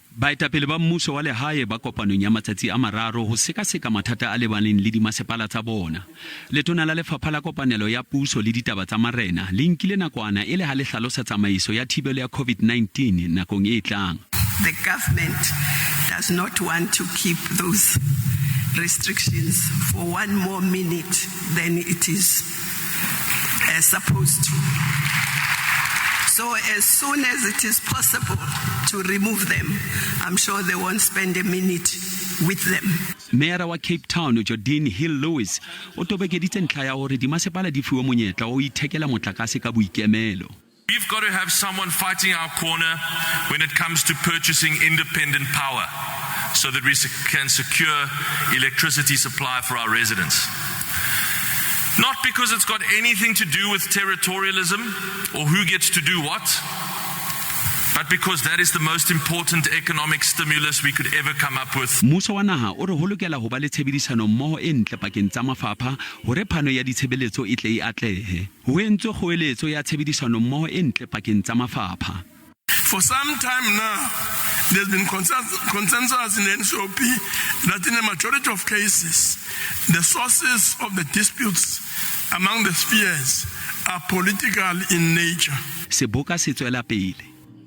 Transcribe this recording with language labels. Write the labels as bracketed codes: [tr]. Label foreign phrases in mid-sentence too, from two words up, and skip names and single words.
[st] Baetapele ba mmuso wa lehae ba kopanong ya matsatsi a mararo ho sekaseka mathata a lebaneng le dimasepala tsa bona. Letona la lefapha la kopanelo ya puso le ditaba tsa marena le nkile nakwana e le ha le hlalosa tsamaiso ya thibelo ya COVID-19 nakong e tlang. [en] The government does not want to keep those restrictions for one more minute than it is supposed to. So as soon as it is possible to remove them, I'm sure they won't spend a minute with them. [st] Mayor wa Cape Town Hill Lewis o tobekeditse ntlha ya hore dimasepala di fiwe monyetla o ithekela motlakase ka boikemelo. [en] We've got to have someone fighting our corner when it comes to purchasing independent power so that we can secure electricity supply for our residents. Not because it's got anything to do with territorialism or who gets to do what, but because that is the most important economic stimulus we could ever come up with. [st] Mmuso wa naha o re ho lokela ho ba le tshebedisano mmoho entle pakeng tsa mafapha hore phano ya ditshebeletso e tle e atlehe. Ho entswe kgoeletso ya tshebedisano mmoho entle pakeng tsa mafapha. [en] For some time now, there's been consensus in the NCOP that in a majority of cases, the sources of the disputes among the spheres are political in nature. [st] Seboka se tswela pele.